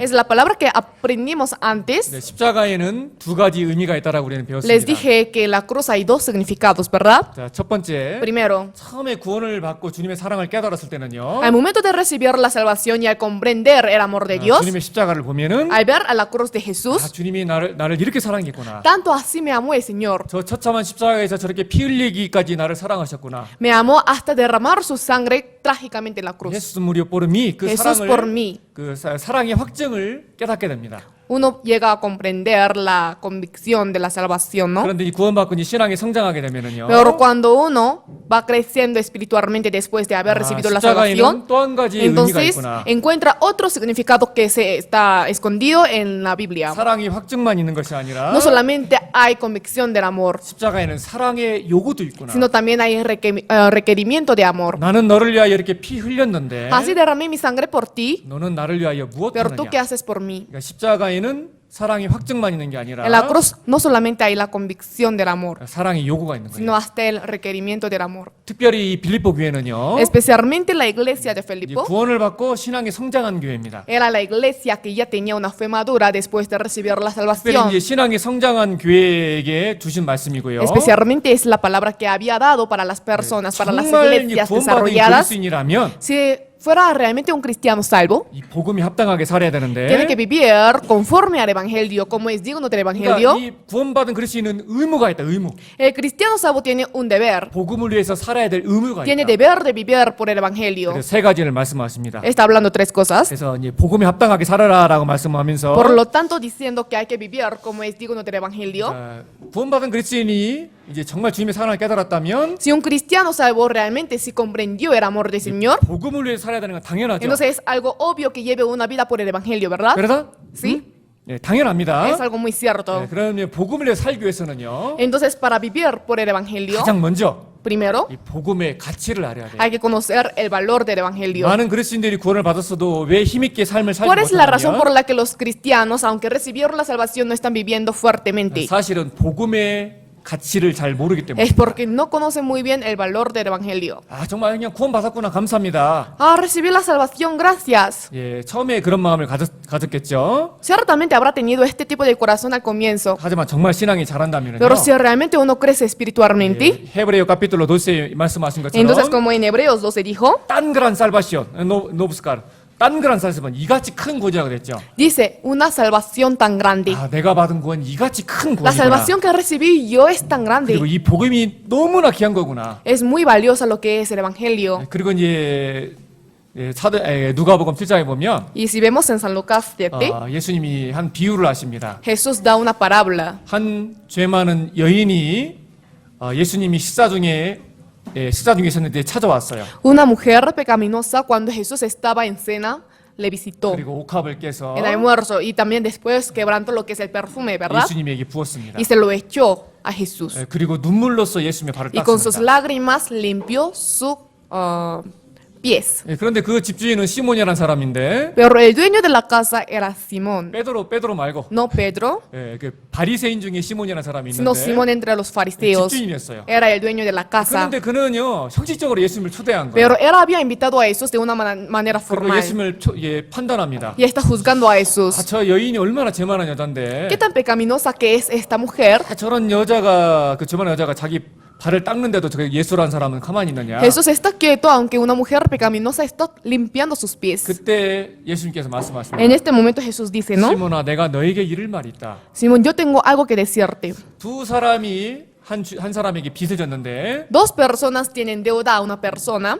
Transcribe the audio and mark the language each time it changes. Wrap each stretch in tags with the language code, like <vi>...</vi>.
<es>es la palabra que aprendimos antes.</es> <ko>십자가에는 2가지 의미가 있다라고 우리는</ko> <es>Les</es> <ko>배웠습니다.</ko> <es>dije que en la cruz hay 2 significados, ¿verdad?</es> <ko>자, 첫 번째,</ko> <es>Primero,</es> <ko>처음에 구원을 받고 주님의 사랑을 깨달았을 때는요,</ko> <es>al momento de recibir la salvación y al comprender el amor de Dios,</es> <ko>주님의 십자가를 보면은</ko> <es>al ver a la cruz de Jesús,</es> <ko>주님이 나를 이렇게 사랑했구나.</ko> <es>tanto así me amó el Señor.</es> <ko>저 처참한 십자가에서 저렇게 피 흘리기까지 나를 사랑하셨구나.</ko> <es>Me amó hasta derramar su sangre trágicamente en la cruz. 예수 무리오 포르미 그 Jesús por</es> <ko>사랑을</ko> <es>mí.</es> <ko>그 사랑의 확증을 깨닫게 됩니다.</ko> <es>Uno llega a comprender la convicción de la salvación, ¿no?</es> <ko>그런데 이 구원받고 이 신앙이 성장하게 되면은요,</ko> <es>Pero cuando uno va creciendo espiritualmente después de haber recibido la salvación,</es> <ko>십자가에는 또 한 가지 의미가</ko> <es>entonces</es> <ko>있구나.</ko> <es>encuentra otro significado que se está escondido en la Biblia.</es> <ko>사랑이 확증만 있는 것이 아니라</ko> <es>No solamente hay convicción del amor,</es> <ko>십자가에는 사랑의 요구도 있구나.</ko> <es>sino también hay requerimiento de amor.</es> <ko>나는 너를 위하여 이렇게 피 흘렸는데</ko> <es>Así derramé mi sangre por ti,</es> <ko>너는 나를 위하여 무엇</ko> <es>pero tú</es> <ko>하느냐.</ko> <es>qué haces por mí.</es> <ko>그러니까 십자가에는 사랑이 확증만 있는 게 아니라</ko> <es>En la cruz no solamente hay la convicción del amor,</es> <ko>사랑의 요구가 있는</ko> <es>sino</es> <ko>거예요.</ko> <es>hasta el requerimiento del amor.</es> <ko>특별히 이 빌립보 교회는요,</ko> <es>Especialmente la iglesia de</es> <ko>이제</ko> <es>Filipo</es> <ko>구원을 받고 신앙이 성장한 교회입니다.</ko> <es>era la iglesia que ya tenía una fe madura después de recibir la</es> <ko>특별히</ko> <es>salvación.</es> <ko>이제 신앙이 성장한 교회에게 주신 말씀이고요.</ko> <es>Especialmente es la palabra que había dado para las personas, para las</es> <ko>정말 이제</ko> <es>iglesias</es> <ko>구원받은</ko> <es>desarrolladas.</es> <ko>그리스도인이라면</ko> <es>Si fuera realmente un cristiano salvo,</es> <ko>이 복음이 합당하게 살아야 되는데,</ko> <es>tiene que vivir conforme al evangelio, como es digno del</es> <ko>그러니까</ko> <es>evangelio.</es> <ko>이 구원받은 그리스도인은 의무가 있다. 의무.</ko> <es>El cristiano salvo tiene un deber,</es> <ko>복음을 위해서 살아야 될 의무가</ko> <es>tiene</es> <ko>있다.</ko> <es>deber de vivir por el evangelio.</es> <ko>그래서 3가지를 말씀하십니다.</ko> <es>Está hablando 3 cosas.</es> <ko>그래서 이제 복음에 합당하게 살아라라고 말씀하면서</ko> <es>Por lo tanto, diciendo que hay que vivir como es digno del evangelio.</es> <ko>구원받은 그리스도인이 이제 정말 주님의 사랑을 깨달았다면</ko> <es>Si un cristiano salvo realmente sí comprendió el amor del Señor,</es> <ko>복음을 위해 살아야 되는 건 당연하죠.</ko> <es>entonces es algo obvio que lleve una vida por el evangelio, ¿verdad?</es> <ko>그래서</ko> <es>Sí,</es> <ko>예, 당연합니다.</ko> <es>es algo muy cierto.</es> <ko>예, 그러면 복음을 위해 살기 위해서는요,</ko> <es>Entonces, para vivir por el evangelio,</es> <ko>가장 먼저</ko> <es>primero</es> <ko>이 복음의 가치를 알아야 돼요.</ko> <es>hay que conocer el valor del evangelio.</es> <ko>많은 그리스도인들이 구원을 받았어도 왜 힘있게 삶을 살지</ko> <es>¿Cuál es la razón por</es> <ko>못하냐면</ko> <es>la que los cristianos, aunque recibieron la salvación, no están viviendo fuertemente?</es> <ko>사실은 복음의 가치를 잘 모르기 때문에.</ko> <es>Es porque no conocen muy bien el valor del evangelio.</es> <ko>정말 그냥 구원 받았구나 감사합니다.</ko> <es>Ah, recibí la salvación, gracias.</es> <ko>예, 처음에 그런 마음을 가졌겠죠.</ko> <es>Ciertamente habrá tenido este tipo de corazón al comienzo.</es> <ko>하지만 정말 신앙이 자란다면요.</ko> <es>Pero si realmente uno crece espiritualmente,</es> <ko>헤브레요 카피톨로 12에 말씀하신</ko> <es>entonces como en Hebreos 12 dijo, 딴 그란 살바시온 노브스카르 딴 그란 살바시온</es> <ko>이같이 큰 구원이라고 그랬죠.</ko> <es>dice, una salvación tan grande.</es> <ko>내가 받은 구원 이같이 큰</ko> <es>La salvación que recibí yo es tan grande.</es> <ko>그리고 이 복음이 너무나 귀한 거구나.</ko> <es>Es muy valiosa lo que es el evangelio.</es> <ko>그리고 이제 누가복음 7장에 보면</ko> <es>Y si vemos en San Lucas 7,</es> <ko>예수님이 한 비유를 하십니다.</ko> <es>Jesús da una parábola.</es> <ko>한 죄 많은 여인이 예수님이 식사 중에 있었는데 찾아왔어요.</ko> <es>Una mujer pecaminosa cuando Jesús estaba en cena le visitó</es> <ko>그리고 옥합을 깨서</ko> <es>en almuerzo y también después quebrantó lo que es el perfume, ¿verdad?</es> <ko>예수님에게 부었습니다.</ko> <es>Y se lo echó a Jesús.</es> <ko>그리고 눈물로써 예수님의 발을</ko> <es>Y con sus</es> <ko>닦습니다.</ko> <es>lágrimas limpió sus pies.</es> <ko>그런데 그 집주인은 시몬이라는 사람인데</ko> <es>Pero el dueño de la casa era Simón,</es> <ko>베드로 말고</ko> <es>no Pedro,</es> <ko>그 바리새인 중에 시몬이라는 사람이</ko> <es>sino</es> <ko>있는데</ko> <es>Simón entre los fariseos.</es> <ko>집주인이었어요.</ko> <es>Era el dueño de la casa.</es> <ko>그런데 그는요 형식적으로 예수님을 초대한 거예요.</ko> <es>Pero él había invitado a Jesús de una manera</es> <ko>그리고</ko> <es>formal.</es> <ko>예수님을 판단합니다.</ko> <es>Y está juzgando a Jesús.</es> <ko>저 여인이 얼마나 죄만한 여잔데</ko> <es>¿Qué tan pecaminosa que es esta mujer?</es> <ko>저런 여자가 그 죄만한 여자가 자기 발을 닦는데도 저 예수라는 사람은 가만히 있느냐?</ko> <es>Jesús está quieto aunque una mujer pecaminosa está limpiando sus pies.</es> <ko>그때 예수님께서 말씀하십니다.</ko> <es>En este momento Jesús dice, ¿no?</es> <ko>시몬아, 내가 너에게 이를 말이 있다.</ko> <es>Simón, yo tengo algo que decirte.</es> <ko>두 사람이 한 사람에게 빚을 졌는데</ko> <es>Dos personas tienen deuda a una persona.</es>